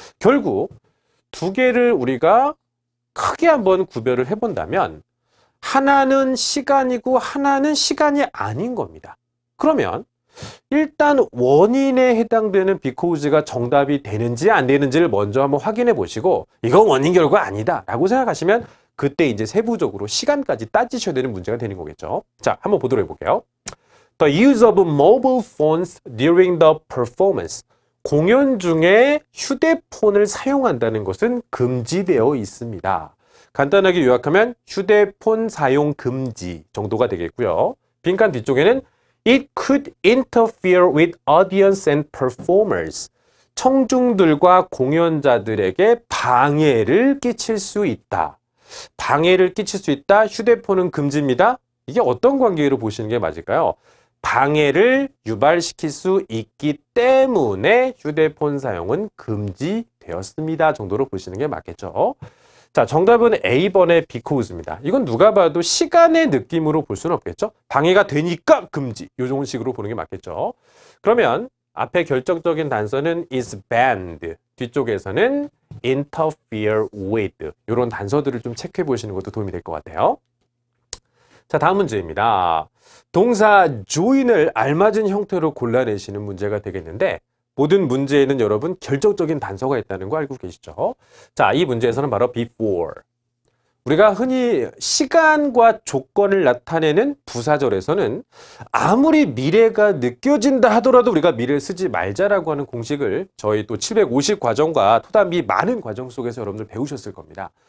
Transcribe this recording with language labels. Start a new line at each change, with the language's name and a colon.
Korean: 결국 두 개를 우리가 크게 한번 구별을 해본다면 하나는 시간이고 하나는 시간이 아닌 겁니다. 그러면 일단 원인에 해당되는 because가 정답이 되는지 안 되는지를 먼저 한번 확인해 보시고 이건 원인 결과 아니다 라고 생각하시면 그때 이제 세부적으로 시간까지 따지셔야 되는 문제가 되는 거겠죠. 자, 한번 보도록 해볼게요.
English: The use of mobile phones during the performance.
Korean: 공연 중에 휴대폰을 사용한다는 것은 금지되어 있습니다. 간단하게 요약하면 휴대폰 사용 금지 정도가 되겠고요. 빈칸 뒤쪽에는
English: It could interfere with audience and performers.
Korean: 청중들과 공연자들에게 방해를 끼칠 수 있다. 방해를 끼칠 수 있다. 휴대폰은 금지입니다. 이게 어떤 관계로 보시는 게 맞을까요? 방해를 유발시킬 수 있기 때문에 휴대폰 사용은 금지되었습니다. 정도로 보시는 게 맞겠죠. 자, 정답은 A번의 because입니다. 이건 누가 봐도 시간의 느낌으로 볼 수는 없겠죠. 방해가 되니까 금지. 이 정도 식으로 보는 게 맞겠죠. 그러면 앞에 결정적인 단서는
English: is banned.
Korean: 뒤쪽에서는
English: interfere with.
Korean: 이런 단서들을 좀 체크해 보시는 것도 도움이 될 것 같아요. 자, 다음 문제입니다. 동사 join을 알맞은 형태로 골라내시는 문제가 되겠는데 모든 문제에는 여러분 결정적인 단서가 있다는 거 알고 계시죠? 자, 이 문제에서는 바로 before. 우리가 흔히 시간과 조건을 나타내는 부사절에서는 아무리 미래가 느껴진다 하더라도 우리가 미래를 쓰지 말자라고 하는 공식을 저희 또 750 과정과 토담비 많은 과정 속에서 여러분들 배우셨을 겁니다.